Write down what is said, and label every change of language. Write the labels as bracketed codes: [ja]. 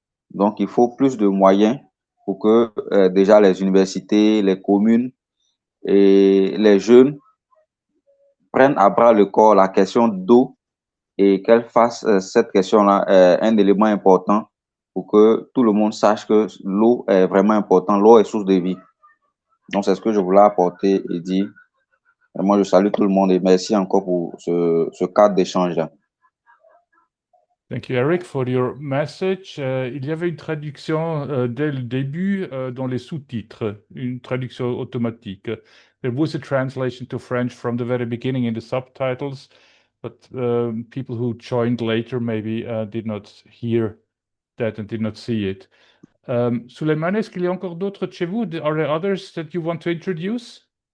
[fr] Donc, il faut plus de moyens pour que déjà les universités, les communes et les jeunes prennent à bras le corps la question d'eau et qu'elles fassent cette question-là un élément important pour que tout le monde sache que l'eau est vraiment importante, l'eau est source de vie. Donc, c'est ce que je voulais apporter et dire. Et moi, je salue tout le monde et merci encore pour ce cadre d'échange-là. [en] Thank you, Eric, for your message. [fr] Il y avait une traduction dès le début dans les sous-titres, une traduction automatique. [en] There was a translation to French from the very beginning in the subtitles, but people who joined later maybe did not hear that and did not see it. [fr] Suleiman, est-ce qu'il y a encore d'autres chez vous? [en] Are there others that you want to introduce?